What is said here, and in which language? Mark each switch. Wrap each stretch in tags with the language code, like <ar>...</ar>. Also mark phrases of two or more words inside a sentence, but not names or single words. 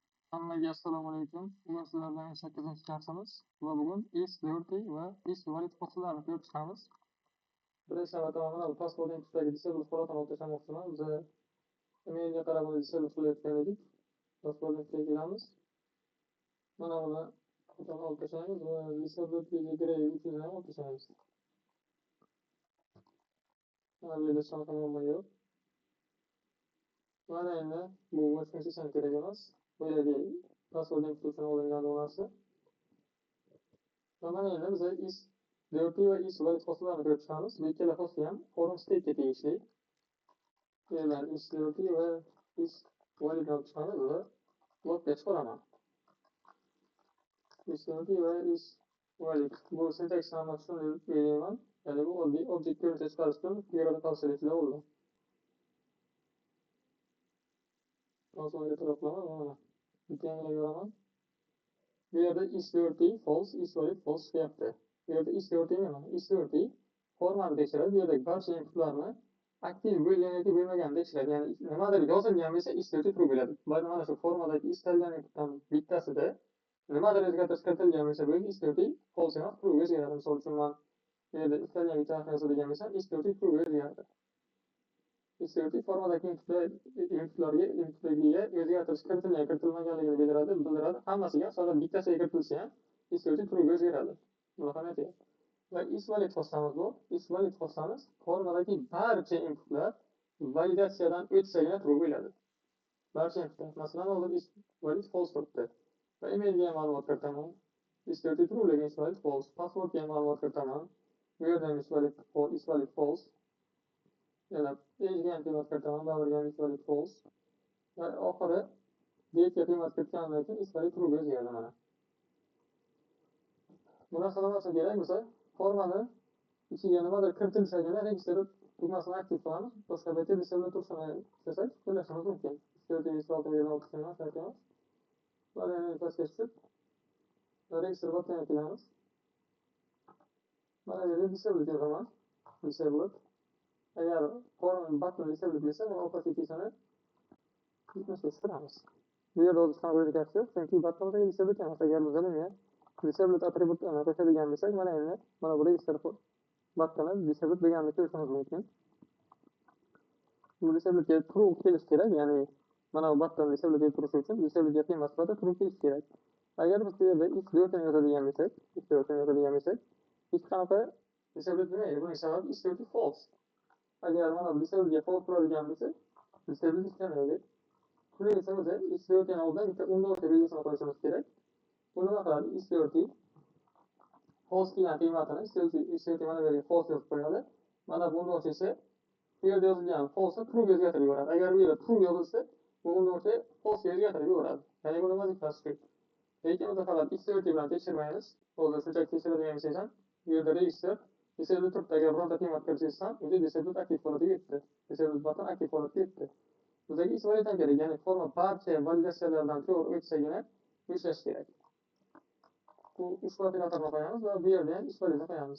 <uz>Hammaga assalomu alaykum. Bugun sizlar bilan 8-chi darsimiz va bugun</uz> <en>is dirty</en> <uz>va</uz> <en>is valid</en> <uz>fasllarni ko'rib chiqamiz. Birinchi navbatda mana bu pasportning ustidagi disable holatini olib tashlamoqchiman. Biz emailga qarab uni disable qilayotgan edik. Pasportning ustiga kelamiz. Mana buni olib tashlaymiz va disable grey uchun ham olib tashlaymiz. Mana bu yerda sanaqa muammo yo'q. Mana endi bu o'chirishim kerak emas. Bu yerga pasportning uchun olingan donasi. Mana endi biz</uz> <en>is dirty</en> <uz>va</uz> <en>is valid</en> <uz>fasllarni ko'rib chiqamiz. Bu ikkala fasl ham forum state'ga tegishli. Yerlar</uz> <en>is dirty</en> <uz>va</uz> <en>is valid</en> <uz>olib chiqamiz va blokga chiqaraman.</uz> <en>Is dirty va is valid.</en> <uz>Bu syntax ham tushunib beraman. Ya'ni bu oddiy object ko'rinishda chiqarish uchun yerda qolishliklar bo'ldi. Konsolga taraf qilaman va bitta yangilik yoraman. Bu yerda</uz> <en>is dirty, false, is valid, false</en> <uz>deyapti. Bu yerda</uz> <en>is dirty</en> <uz>nima?</uz> <en>Is dirty</en> <uz>formani tekshiradi. Bu yerdagi barcha inputlarni aktiv bo'lgan yoki bo'lmaganini tekshiradi. Ya'ni nimadir yozilgan bo'lsa</uz> <en>is dirty true</en> <uz>bo'ladi. Mana shu formadagi istalgan inputdan bittasida nimadir o'zgartirish kiritilgan bo'lsa bu</uz> <en>is dirty false</en> <uz>emas true o'zgaradi. Misol uchun men bu yerda istalgan bitta narsa yozadigan bo'lsam</uz> <en>is dirty true</en> <uz>o'zgaradi.</uz> <en>Is dirty</en> <uz>formadagi inputlarga o'zgartirish kiritilgan kiritilmaganligini bildiradi. Hammasiga faqat bittasiga kiritilsa ham</uz> <en>is dirty true</en> <uz>o'zgaradi. Buni ham aytayapti. Va</uz> <en>is valid</en> <uz>faslamiz bu.</uz> <en>Is valid</en> <uz>faslamiz formadagi barcha inputlar validatsiyadan o'tsagina true bo'ladi. Barcha inputlar. Masalan, hozir</uz> <en>is valid false</en> <uz>turibdi. Va emailga ham ma'lumot kiritaman.</uz> <en>Is dirty true lekin is valid false.</en> <uz>Passwordga ham ma'lumot kiritaman. Bu yerda ham</uz> <en>is valid false.</en> <uz>Yana age'ga ham qiymat kiritaman. Davrga ham</uz> <en>is valid false.</en> <uz>Va oxiri date'ga qiymat kiritgandan keyin</uz> <en>is valid true</en> <uz>o'zgaradi mana. Buni qilmasam kerak bo'lsa formani ichiga nimadir kiritilsagina register tugmasini aktiv qilamiz. Boshqa paytda disable turishini istasak qo'llashimiz mumkin. Mana endi pastga tushib register buttonga kelamiz. Mana bu yerda disable yozaman. Disable. Agar</uz> <en>form button disable</en> <uz>bo'lsa, uni opacity-sini 70 ga tushiramiz. Bu yerda o'zi qanaqa o'zgartirish yo'q, chunki buttonda disable emas. Agar biz uni disable attributini qo'shadigan bo'lsak, mana endi mana bu register buttoni disable deganini ko'rishimiz mumkin. Bu disable'ga true kelish kerak, ya'ni mana bu button disable deb turishi uchun disable'ga qiymat sifatida true kelish kerak. Agar biz bu yerda</uz> <en>if dirty</en> <uz>yozadigan bo'lsak, hech qanaqa disable bo'lmaydi. Buning sababi</uz> <en>is dirty false.</en> <uz>Agar mana bu disable'ga false turadigan bo'lsa, disable ishlamaydi. Buning uchun biz</uz> <en>is dirty</en> <uz>oldin bitta undoq belgisini qo'yishimiz kerak. Bu nima qiladi?</uz> <en>Is dirty false</en> <uz>degan qiymatini</uz> <en>is dirty</en> <uz>mana bu yerga false yozib qo'yadi. Mana bu undoq esa bu yerda yozilgan false'ni true ga o'zgartirib yuboradi. Agar bu yerda true yozilsa, bu undoqcha false ga o'zgartirib yuboradi. Ya'ni buni vazifasi shu. Lekin biz faqat</uz> <en>is dirty</en> <uz>bilan tekshirmaymiz. Hozir shunchaki tekshiradigan bo'lsangiz ham, bu yerda</uz> <en>register disable</en> <uz>turibdi. Agar bironta qiymat kirsangiz ham, o'zi disable aktiv holatiga ketdi.</uz> <en>Disable button</en> <uz>aktiv holatga ketdi. Bizga</uz> <en>is valid</en> <uz>ham kerak, ya'ni forma barcha validatsiyalardan to'g'ri o'tishagina ishlash kerak. Bu uch validatorni qo'yamiz va bu yerda ham</uz> <en>is validni</en> <uz>qo'yamiz.</uz>